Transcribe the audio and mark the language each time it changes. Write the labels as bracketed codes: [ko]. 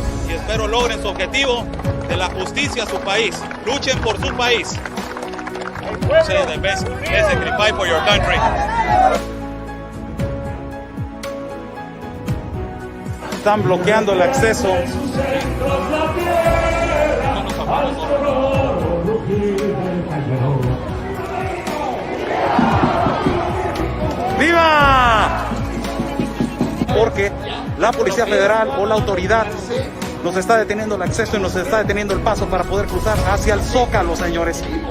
[es] Espero logren su objetivo de la justicia a su país. Luchen por su país. [en] Say the best, basically fight for your country. [es] Están bloqueando el acceso. ¡Viva! Porque la Policía Federal o la autoridad nos está deteniendo el acceso y nos está deteniendo el paso para poder cruzar hacia el Zócalo, señores.